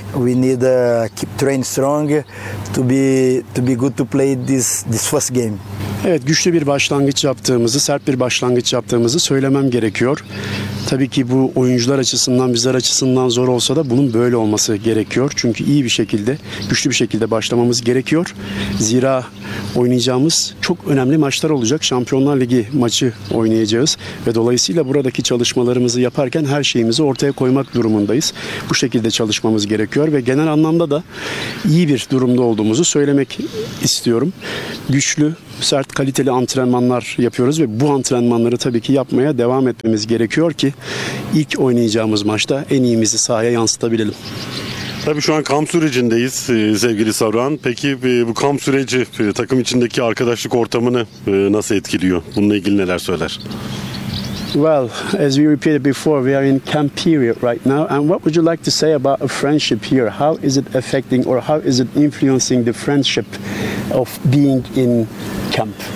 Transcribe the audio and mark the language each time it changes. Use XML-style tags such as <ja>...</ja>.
<en>We need keep training strong to be good to play this first game.</en> <tr>Evet, güçlü bir başlangıç yaptığımızı, sert bir başlangıç yaptığımızı söylemem gerekiyor. Tabii ki bu oyuncular açısından, bizler açısından zor olsa da bunun böyle olması gerekiyor. Çünkü iyi bir şekilde, güçlü bir şekilde başlamamız gerekiyor. Zira oynayacağımız çok önemli maçlar olacak. Şampiyonlar Ligi maçı oynayacağız. Ve dolayısıyla buradaki çalışmalarımızı yaparken her şeyimizi ortaya koymak durumundayız. Bu şekilde çalışmamız gerekiyor. Ve genel anlamda da iyi bir durumda olduğumuzu söylemek istiyorum. Güçlü, sert, kaliteli antrenmanlar yapıyoruz ve bu antrenmanları tabii ki yapmaya devam etmemiz gerekiyor ki ilk oynayacağımız maçta en iyimizi sahaya yansıtabilelim. Tabii şu an kamp sürecindeyiz sevgili Savran. Peki bu kamp süreci takım içindeki arkadaşlık ortamını nasıl etkiliyor? Bununla ilgili neler söyler?</tr> <en>Well, as we repeated before, we are in camp period right now. And what would you like to say about a friendship here? How is it affecting or how is it influencing the friendship of being in camp?</en>